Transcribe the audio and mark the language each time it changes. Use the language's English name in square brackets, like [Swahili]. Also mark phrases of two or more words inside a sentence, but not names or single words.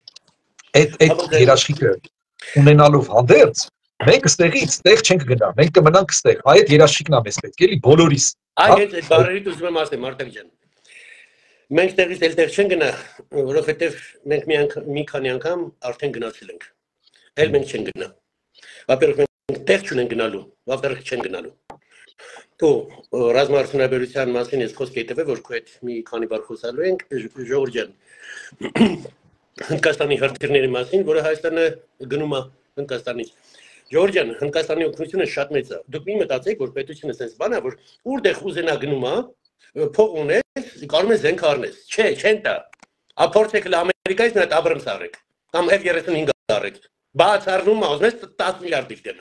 [Armenian] Այդ երաշխիքը ունենալով հանդերձ, մենք ստեղից տեղ չենք գնա, մենք կմնանք ստեղ։ Այդ երաշխիքն է մեզ պետք, էլի բոլորիս։ Այ հենց այդ բառերից ուզում եմ ասեմ, Արտակ ջան։ Մենք տեղից էլ տեղ չենք գնա, որովհետեւ մենք մի քանի անգամ արդեն գնացել ենք։ Էլ մենք չենք գնա։ Во-первых, մենք տեղ չունենք գնալու, во-вторых, չենք գնալու։ Ու ռազմաարդյունաբերության մասին ես խոսք է տվել, որ քո հետ մի քանի բառ խոսալու ենք, Ժողովուրդ ջան։ Հնդկաստանի հրթիռների մասին, որը Հայաստանը գնում է Հնդկաստանից։ Ժողովուրդ ջան, Հնդկաստանի օգնությունը շատ մեծ է։ Դուք մի մտածեք, որ պետությունը sense բան է, որ ուր ուզենա գնում է, փող ունես, կարող ես զենք առնես։ Չէ, չեն տա։ Ապորտեք Ամերիկայից մի հատ Abrams առեք, կամ F-35 առեք։ Բաց առնում է, ուզում ես 10 միլիարդ դիտեմ։